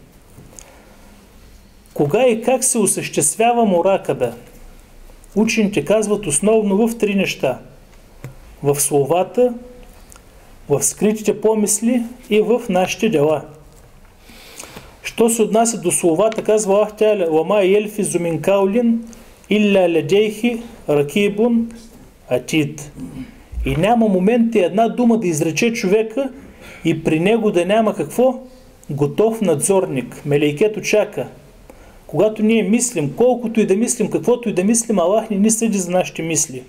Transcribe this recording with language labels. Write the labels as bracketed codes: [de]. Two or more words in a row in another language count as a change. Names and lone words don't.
[bg] Кога и как се осъществява муракаба? Учените казват основно в три неща. В словата, в скритите помисли и в нашите дела. Що се отнася до словата, казва Аллах Теаля: [ar] «وما يلفظ من قول إلا لديه رقيب عتيد». [bg] И няма момент и една дума да изрече човека и при него да няма какво? Готов надзорник. Мелейкето чака. Когато ние мислим, колкото и да мислим, каквото и да мислим, Аллах не ни съди за нашите мисли.